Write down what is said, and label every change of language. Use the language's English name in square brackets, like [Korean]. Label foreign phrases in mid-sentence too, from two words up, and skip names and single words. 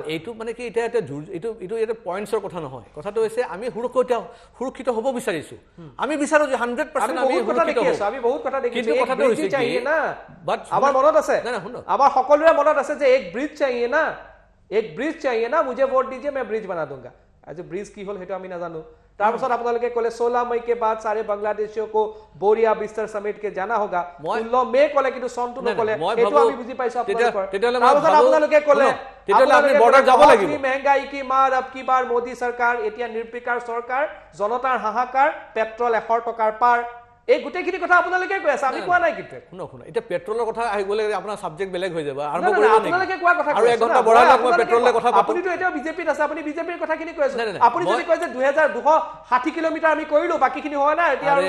[Assamese] এইটো মানে কি এতিয়া এইটো পইণ্টছৰ কথা নহয়। কথাটো হৈছে আমি সুৰক্ষিত হ'ব বিচাৰিছো। আমি বিচাৰো যে 100% আমি সুৰক্ষিত হওঁ। আমি বহুত কথা দেখিছো, কিন্তু কথাটো হৈছে কি না আমাৰ মনত আছে, আমাৰ সকলোৰে মনত আছে যে [Hindi] एक ब्रिज चाहिए ना, एक ब्रिज चाहिए ना, মুझे वोट दीजिए मैं ब्रिज बना दूंगा। [Assamese] আজি ব্রিজ কি হল সেইটো আমি নাজানো। তাৰপিছত আপোনালোকে ক'লে [Hindi] 16 मई के बाद सारे बांग्लादेशियों को बोरिया बिस्तर समेट के जाना होगा। [Assamese] 16 मई ক'লে, কিন্তু সনটো নকলে। সেইটো আমি বুজি পাইছো আপোনালোকৰ। তাৰপিছত আপোনালোকে ক'লে আমি বৰ্ডাৰ যাব লাগিব। [Hindi] महंगाई की मार अब की बार मोदी सरकार, [Assamese] এতিয়া নিৰ্বিকাৰ চৰকাৰ, জনতাৰ হাহাকাৰ, পেট্ৰল 100 টকাৰ পাৰ। এই গোটেইখিনি কথা আপোনালোকে কৈ আছে, আমি কোৱা নাই কিন্তু। শুনক এতিয়া পেট্ৰলৰ কথা আহিবলৈ আপোনাৰ সাবজেক্ট বেলেগ হৈ যাব, আৰম্ভ নাই, কৰিব নেকি? আপোনালোকে কোৱা কথা আৰু কৈ এক আছে ঘণ্টা না। বঢ়াই মই মই পেট্ৰলৰ কথা পাতো। আপুনিতো এতিয়াও বিজেপিত আছে, আপুনি বিজেপিৰ কথাখিনি কৈ আছে। নাই, নাই, আপুনি যদি মই- কয় যে 2260 কিলোমিটাৰ আমি কৰিলো, বাকীখিনি হোৱা নাই, এতিয়া আৰু